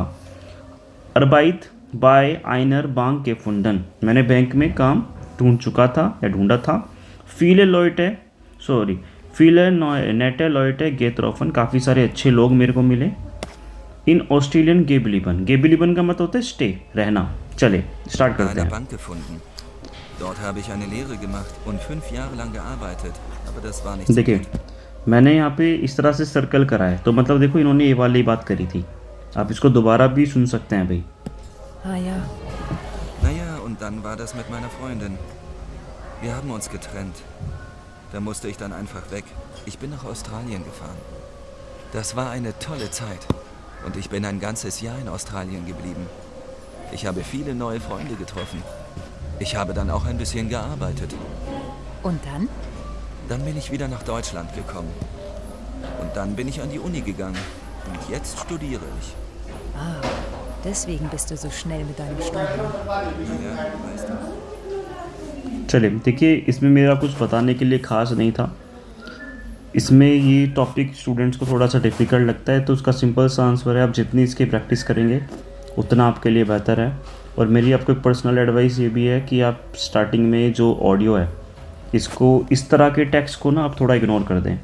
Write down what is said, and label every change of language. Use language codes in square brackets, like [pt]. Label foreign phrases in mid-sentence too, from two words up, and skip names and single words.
[de] Arbeit bei einer Bank gefunden, [hi] मैंने बैंक में काम ढूंढ चुका था या ढूंढा था। [de] viele nette Leute getroffen, [hi] काफ़ी सारे अच्छे लोग मेरे को मिले। [de] in Australien geblieben, [hi] गेबलिबन का मतलब होता है स्टे, रहना। चले स्टार्ट करते हैं। [de] Bank gefunden. Dort habe ich eine Lehre gemacht und 5 Jahre lang gearbeitet, aber das war nicht so [hi] देखिए [de] gut. [hi] मैंने यहाँ पे इस तरह से सर्कल करा है, तो मतलब देखो इन्होंने ये वाली बात करी थी। आप इसको दोबारा भी सुन सकते हैं भाई। [de] Ah ja, Naja, und dann war das mit meiner Freundin. Wir haben uns getrennt. Da musste ich dann einfach weg. Ich bin nach Australien gefahren. Das war eine tolle Zeit. Und ich bin ein ganzes Jahr in Australien geblieben. Ich habe viele neue Freunde getroffen. Ich habe dann auch ein bisschen gearbeitet. und dann? Dann bin ich wieder nach Deutschland gekommen. Und dann bin ich an die Uni gegangen. Und jetzt studiere ich. Ah, deswegen bist du so schnell mit deinem Studium. Ja, weißt du. [hi] चलिए देखिए, इसमें मेरा कुछ बताने के लिए ख़ास नहीं था। इसमें ये टॉपिक स्टूडेंट्स को थोड़ा सा डिफ़िकल्ट लगता है, तो उसका सिंपल सा आंसर है, आप जितनी इसकी प्रैक्टिस करेंगे उतना आपके लिए बेहतर है। और मेरी आपको एक [en] personal advice [hi] ये भी है कि आप स्टार्टिंग में जो ऑडियो है, इसको इस तरह के टेक्स्ट को ना आप थोड़ा इग्नोर कर दें।